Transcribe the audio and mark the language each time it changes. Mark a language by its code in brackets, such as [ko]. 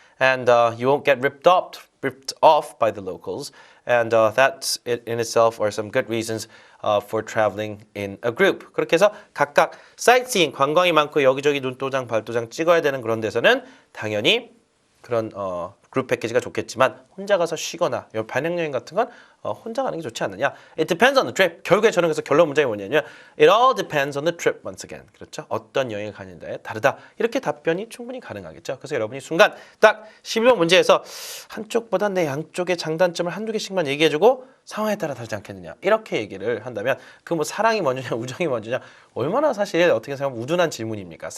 [en] And you won't get ripped off by the locals. And that in itself are some good reasons for traveling in a group. [ko] 그렇게 해서 각각 sightseeing, 관광이 많고 여기저기 눈도장, 발도장 찍어야 되는 그런 데서는 당연히 그런 그룹 패키지가 좋겠지만 혼자 가서 쉬거나 반영여행 같은 건 혼자 가는 게 좋지 않느냐. [en] It depends on the trip. [ko] 결국에 저는 그래서 결론 문장이 뭐냐면 [en] It all depends on the trip once again. [ko] 그렇죠? 어떤 여행을 가는데 다르다. 이렇게 답변이 충분히 가능하겠죠. 그래서 여러분이 순간 딱 11번 문제에서 한쪽보다 내 양쪽의 장단점을 한두 개씩만 얘기해주고 상황에 따라 다르지 않겠느냐. 이렇게 얘기를 한다면 그 뭐 사랑이 먼저냐 우정이 먼저냐 얼마나 사실 어떻게 생각하면 우둔한 질문입니까?